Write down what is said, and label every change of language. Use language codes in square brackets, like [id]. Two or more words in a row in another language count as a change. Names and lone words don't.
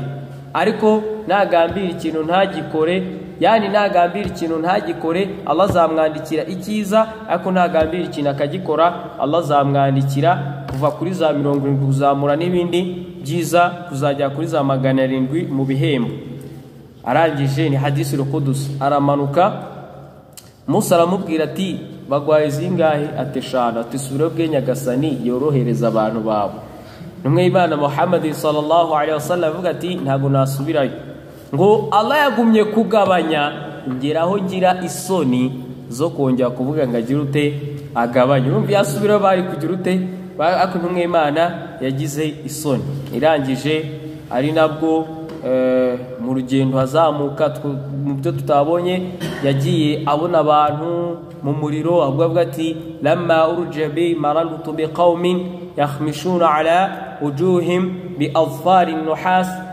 [rw] Ariko nagambira ikintu ntagikore, yani nagambira ikintu ntagikore Allah azamwandikira ikiza, ariko nagambira ikintu akagikora Allah azamwandikira kuva kuri za 70 kuzamura n'ibindi byiza kuzajya kuri za 700 mu bihembo. Arangije ni hadisi al-Qudus aramanuka. Musa aramubwira ati bagwaye zingahe? Ati 5. Ati subira bwe nyagasani yorohereza abantu bawe. Numwe y'Imana Muhammad [ar] صلى الله عليه وسلم [rw] avuga ati ntago nasubirayo. Ngo Allah yagumye kugabanya ngeraho ngira isoni zo kongera kuvuga ngagira ute agabanye. Urumva yasubira bari kugira ute ako numwe y'Imana yagize isoni. Irangije ari nabwo mu rugendo hazamuka mu byo tutabonye yagiye abona abantu mu muriro avuga ati [ar] لما عرج بي مررت بقوم يخمشون على وجوههم بأظفار النحاس.